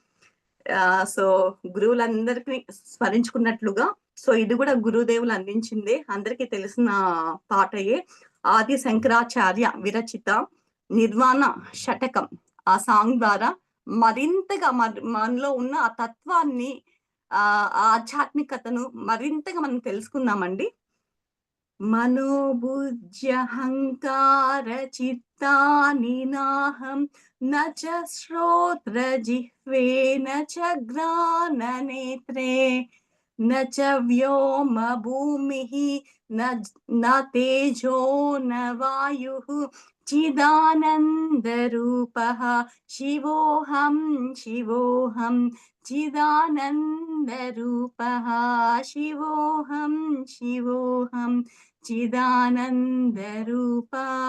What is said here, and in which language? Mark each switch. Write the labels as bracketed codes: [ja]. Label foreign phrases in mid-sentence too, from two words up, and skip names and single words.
[te] సో, గురువులందరిని స్మరించుకున్నట్లుగా సో, ఇది గూడా గురుదేవులు అందించిందే. అందరికీ తెలిసిన పాటయే. ఆది శంకరాచార్య విరచిత 'నిర్వాణ శతకం' ఆ సాంగ్ ద్వారా మరింతగా మనలో ఉన్న ఆ తత్వాన్ని ఆ ఆధ్యాత్మికతను మరింతగా మనం తెలుసుకుందామండి. [sa] मनोबुद्ध्यहङ्कारचित्तानि नाहं न च श्रोत्रजिह्वे न च घ्राणनेत्रे न च व्योमभूमिः न तेजो न वायुः चिदानन्दरूपः शिवोऽहं चिदानन्दरूपः शिवोऽहं चिदानन्दरूपा